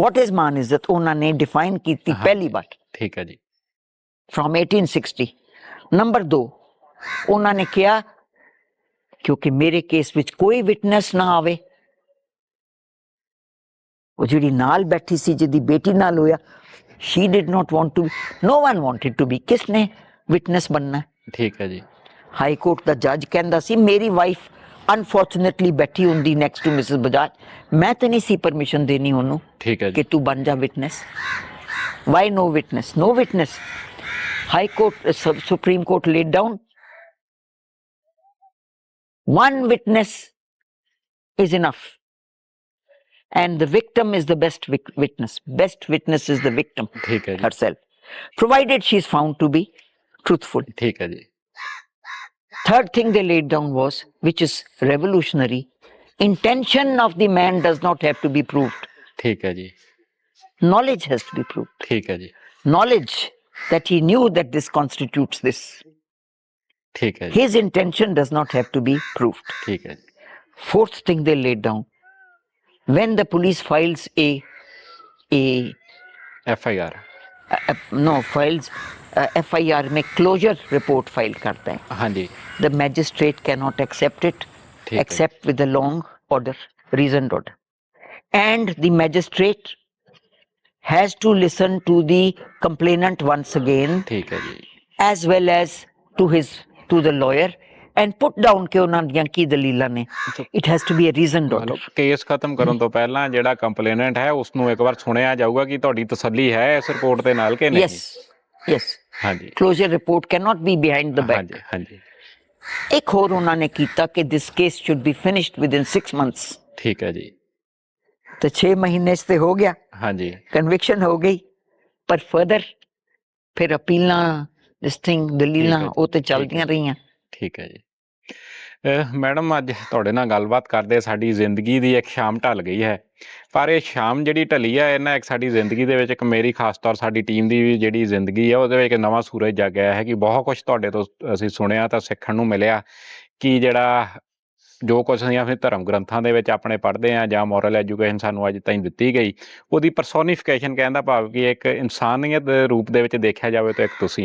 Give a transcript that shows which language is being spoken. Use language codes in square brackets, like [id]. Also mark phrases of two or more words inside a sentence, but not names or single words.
[en] what is [pa] ਮਾਨ ਇੱਜ਼ਤ ਉਹਨਾਂ ਨੇ ਡਿਫਾਈਨ ਕੀਤੀ ਪਹਿਲੀ ਵਾਰ ਠੀਕ ਹੈ ਜੀ from 1860 ਨੰਬਰ 2 ਉਹਨਾਂ ਨੇ ਕਿਹਾ ਕਿਉਂਕਿ ਮੇਰੇ ਕੇਸ ਵਿੱਚ ਕੋਈ ਵਿਟਨੈਸ ਨਾ ਆਵੇ ਉਹ ਜਿਹੜੀ ਨਾਲ ਬੈਠੀ ਸੀ ਜਿਹਦੀ ਬੇਟੀ ਨਾਲ ਹੋਇਆ [en] she did not want to no one wanted to be [pa] ਕਿਸਨੇ ਵਿਟਨੈਸ ਬਣਨਾ ਠੀਕ ਹੈ ਜੀ ਹਾਈ ਕੋਰਟ ਦਾ ਜੱਜ ਕਹਿੰਦਾ ਸੀ ਮੇਰੀ ਵਾਈਫ ਅਨਫੋਰਚੂਨੇਟਲੀ ਬੈਠੀ ਹੁੰਦੀ [en] next to [pa] ਮਿਸਿਸ ਬਜਾਜ ਮੈਂ ਤਾਂ ਨਹੀਂ ਸੀ ਪਰਮਿਸ਼ਨ ਦੇਣੀ ਉਹਨੂੰ ਠੀਕ ਹੈ ਕਿ ਜੀ ਤੂੰ ਬਣ ਜਾ ਵਿਟਨੈਸ [en] ਵਾਈ no witness high court supreme court laid down one witness is enough and the victim is the best witness is the victim [pa] ਠੀਕ ਹੈ ਜੀ [en] herself provided she is found to be truthful [pa] ਠੀਕ ਹੈ ਜੀ [en] third thing they laid down was which is revolutionary intention of the man does not have to be proved [pa] ਠੀਕ ਹੈ ਜੀ [en] knowledge has to be proved [pa] ਠੀਕ ਹੈ ਜੀ [en] knowledge that he knew that this constitutes this [pa] ਠੀਕ ਹੈ ਜੀ [en] his intention does not have to be proved [pa] ਠੀਕ ਹੈ ਜੀ [en] fourth thing they laid down when the police files a FIR [hi] FIR में [en] closure report file [hi] करता है [pa] ਹਾਂਜੀ [en] the magistrate cannot accept it [hi] ठीक है। [en] except with a long order reasoned order and the magistrate has to listen to the complainant once again [pa] ਠੀਕ ਹੈ ਜੀ [en] as well as to the lawyer and put down [pa] ਕਿ ਉਹਨਾਂ ਦੀਆਂ ਕੀ ਦਲੀਲਾਂ ਨੇ [en] it has to be a reasoned order [pa] ਕੇਸ ਖਤਮ ਕਰਨ ਤੋਂ ਪਹਿਲਾਂ ਜਿਹੜਾ ਕੰਪਲੇਨੈਂਟ ਹੈ ਉਸ ਨੂੰ ਇੱਕ ਵਾਰ ਸੁਣਿਆ ਜਾਊਗਾ ਕਿ ਤੁਹਾਡੀ ਤਸੱਲੀ ਹੈ ਇਸ ਰਿਪੋਰਟ ਦੇ ਨਾਲ ਕਿ ਨਹੀਂ [en] yes [pa] ਹਾਂਜੀ [en] closure report cannot be behind the back [pa] ਹਾਂਜੀ ਹਾਂਜੀ ਇੱਕ ਹੋਰ ਉਹਨਾਂ ਨੇ ਕੀਤਾ ਕਿ [en] this case should be finished within 6 months [pa] ਠੀਕ ਹੈ ਜੀ ਤੇ 6 ਮਹੀਨੇ ਚ ਤੇ ਹੋ ਗਿਆ ਹਾਂਜੀ ਕਨਵਿਕਸ਼ਨ ਹੋ ਗਈ ਪਰ ਫਰਦਰ ਫਿਰ ਅਪੀਲਾਂ [en] this thing [pa] ਦਲੀਲਾਂ ਠੀਕ ਹੈ ਜੀ, ਉਹ ਤੇ ਠੀਕ ਹੈ ਚੱਲਦੀਆਂ ਰਹੀਆਂ ਠੀਕ ਹੈ ਜੀ ਮੈਡਮ ਅੱਜ ਤੁਹਾਡੇ ਨਾਲ ਗੱਲਬਾਤ ਕਰਦੇ ਸਾਡੀ ਜ਼ਿੰਦਗੀ ਦੀ ਇੱਕ ਸ਼ਾਮ ਢਲ ਗਈ ਹੈ ਪਰ ਇਹ ਸ਼ਾਮ ਜਿਹੜੀ ਢਲੀ ਹੈ ਇਹਨਾਂ ਇੱਕ ਸਾਡੀ ਜ਼ਿੰਦਗੀ ਦੇ ਵਿੱਚ ਇੱਕ ਮੇਰੀ ਖਾਸ ਤੌਰ ਸਾਡੀ ਟੀਮ ਦੀ ਵੀ ਜਿਹੜੀ ਜ਼ਿੰਦਗੀ ਹੈ ਉਹਦੇ ਵਿੱਚ ਇੱਕ ਨਵਾਂ ਸੂਰਜ ਜਾਗਿਆ ਹੈ ਕਿ ਬਹੁਤ ਕੁਝ ਤੁਹਾਡੇ ਤੋਂ ਅਸੀਂ ਸੁਣਿਆ ਤਾਂ ਸਿੱਖਣ ਨੂੰ ਮਿਲਿਆ ਕਿ ਜਿਹੜਾ ਜੋ ਕੁਛ ਅਸੀਂ ਆਪਣੇ ਧਰਮ ਗ੍ਰੰਥਾਂ ਦੇ ਵਿੱਚ ਆਪਣੇ ਪੜ੍ਹਦੇ ਹਾਂ ਜਾਂ [en] moral education [pa] ਸਾਨੂੰ ਅੱਜ ਤਾਈਂ ਦਿੱਤੀ ਗਈ ਉਹਦੀ ਪਰਸੋਨੀਫਿਕੇਸ਼ਨ ਕਹਿਣ ਦਾ ਭਾਵ ਕਿ ਇੱਕ ਇਨਸਾਨੀਅਤ ਦੇ ਰੂਪ ਦੇ ਵਿੱਚ ਦੇਖਿਆ ਜਾਵੇ ਤਾਂ ਇੱਕ ਤੁਸੀਂ ਹੋ